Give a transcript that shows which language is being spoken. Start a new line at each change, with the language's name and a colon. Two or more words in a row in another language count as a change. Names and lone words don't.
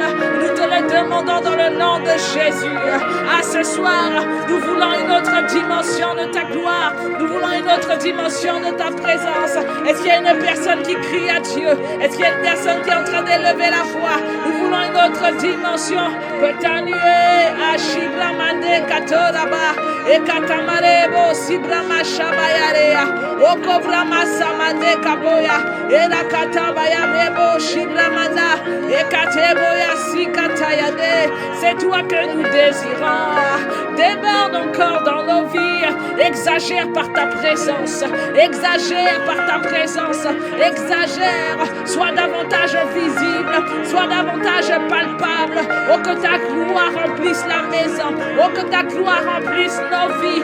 French: Nous te le demandons dans le nom de Jésus. À ce soir, nous voulons une autre dimension de ta gloire. Nous voulons une autre dimension de ta présence. Est-ce qu'il y a une personne qui crie à Dieu? Est-ce qu'il y a une personne qui est en train d'élever la voix? Nous voulons une autre dimension. Que ta nuée, Ashibramande Katoraba, et Katamarebo, Sibrama Shabayarea, Okobrama Samande Kaboya, et la Katabaya Bebo, Shibramanda, et Kateboya Sikatayade. C'est toi que nous désirons. Déborde encore dans nos vies. Exagère par ta présence. Exagère par ta présence. Exagère. Sois davantage visible. Sois davantage palpable. Oh, que ta gloire remplisse la maison. Oh, que ta gloire remplisse nos vies.